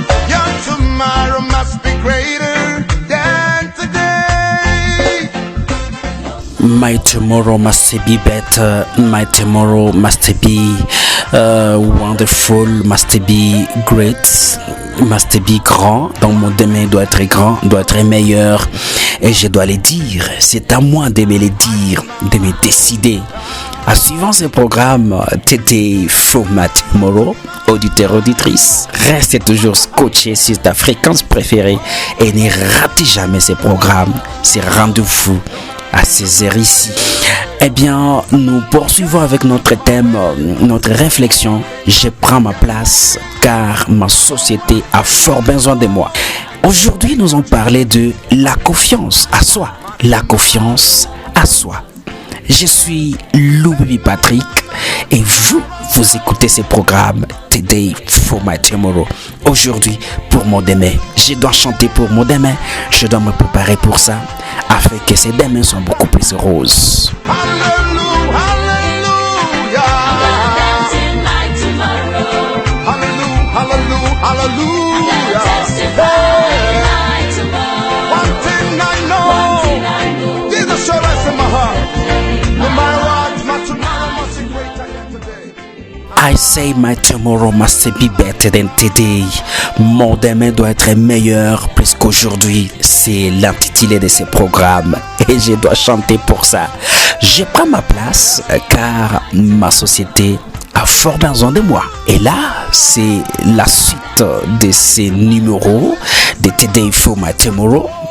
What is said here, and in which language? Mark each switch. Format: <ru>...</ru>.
<en>Your tomorrow must be greater than today. My tomorrow must be better. My tomorrow must be wonderful, must be great, must be grand.</en> <fr>Donc mon demain doit être grand, doit être meilleur. Et je dois les dire. C'est à moi de me les dire, de me décider. En suivant ce programme, Today for My Tomorrow, auditeur, auditrice, restez toujours scotché sur ta fréquence préférée et ne ratez jamais ces programmes, ces rendez-vous à ces heures ici. Eh bien, nous poursuivons avec notre thème, notre réflexion. Je prends ma place car ma société a fort besoin de moi. Aujourd'hui, nous allons parler de la confiance à soi. La confiance à soi. Je suis Louis Patrick et vous écoutez ce programme Today for My Tomorrow. Aujourd'hui, pour mon demain, je dois chanter pour mon demain. Je dois me préparer pour ça afin que ces demain soient beaucoup plus roses.</fr> <en>Hallelujah, hallelujah. I'm dancing like tomorrow. Hallelujah, hallelujah, hallelujah. I'm testifying like tomorrow. One thing I know, Jesus shall rest in my heart. No matter what, my tomorrow must be greater than today. I say my tomorrow must be better than today.</en> <fr>Mon demain doit être meilleur plus qu'aujourd'hui. C'est l'intitulé de ce programme et je dois chanter pour ça. Je prends ma place car ma société a fort besoin de moi. Et là, c'est la suite de ces numéros de Today for My Tomorrow.</fr>